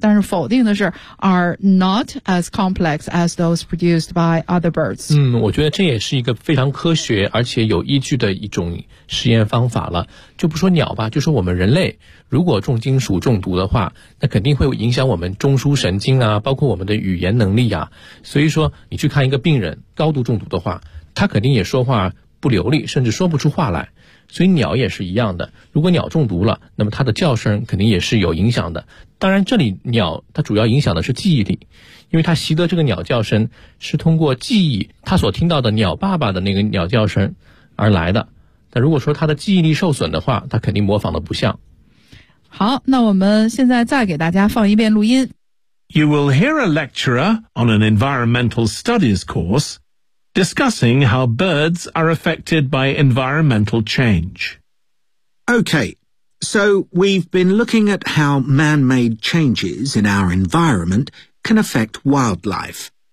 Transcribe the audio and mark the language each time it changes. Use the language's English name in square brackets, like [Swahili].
[Chinese] 但是否定的是 [English] are not as complex as those produced by other birds. [Chinese] 嗯，我觉得这也是一个非常科学而且有依据的一种实验方法了。就不说鸟吧，就说我们人类如果重金属中毒的话，那肯定会影响我们中枢神经啊，包括我们的语言能力啊。所以说你去看一个病人高度中毒的话，他肯定也说话不流利，甚至说不出话来。所以鸟也是一样的，如果鸟中毒了，那么它的叫声肯定也是有影响的。当然这里鸟它主要影响的是记忆力，因为它习得这个鸟叫声是通过记忆它所听到的鸟爸爸的那个鸟叫声而来的。但如果说它的记忆力受损的话，它肯定模仿的不像。好，那我们现在再给大家放一遍录音。 [English] You will hear a lecturer on an environmental studies courseDiscussing how birds are affected by environmental change. Okay, so we've been looking at how man-made changes in our environment can affect wildlife.